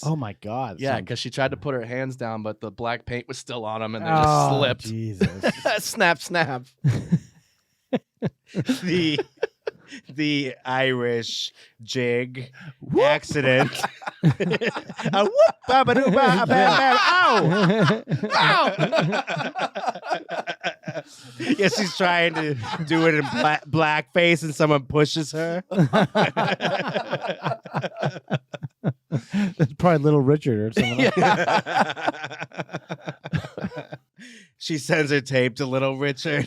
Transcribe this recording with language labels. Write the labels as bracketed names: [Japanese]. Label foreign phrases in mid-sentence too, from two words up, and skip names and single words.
[English] Oh my God. Yeah, because she tried to put her hands down, but the black paint was still on them and they just slipped. Jesus. Snap, snap. The Irish jig accident. A whoop, ba-ba-doo, ba-ba-ba, ow! Ow! Yeah, she's trying to do it in blackface and someone pushes her. That's probably Little Richard or something. She sends her tape to Little Richard.